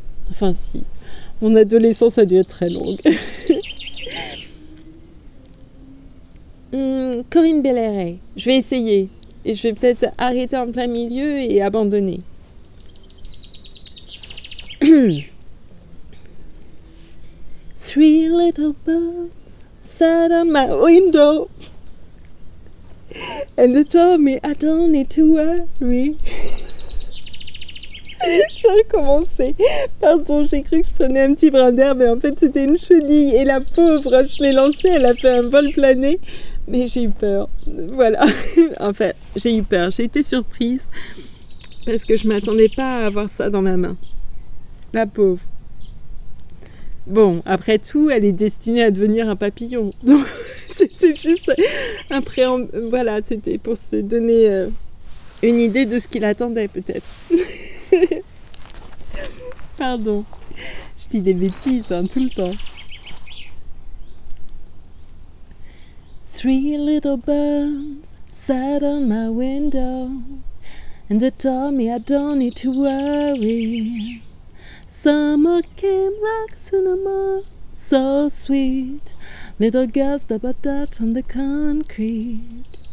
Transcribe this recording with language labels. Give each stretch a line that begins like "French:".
French: Enfin si, mon adolescence a dû être très longue. Corinne Belléret, je vais essayer. Et je vais peut-être arrêter en plein milieu et abandonner.
English: Three little birds sat on my window and they told me I don't need to worry.
French: Je vais recommencer. Pardon, j'ai cru que je prenais un petit brin d'herbe, mais en fait c'était une chenille. Et la pauvre, je l'ai lancée, elle a fait un vol plané. Mais j'ai eu peur. Voilà. Enfin, j'ai eu peur. J'ai été surprise parce que je ne m'attendais pas à avoir ça dans ma main. La pauvre. Bon, après tout, elle est destinée à devenir un papillon. Donc, c'était juste un préambule. Voilà, c'était pour se donner une idée de ce qu'il attendait, peut-être. Pardon. Je dis des bêtises hein, tout le temps.
English: Three little birds sat on my window and they told me I don't need to worry. Summer came like cinnamon, so sweet. Little girls double-dutch on the concrete.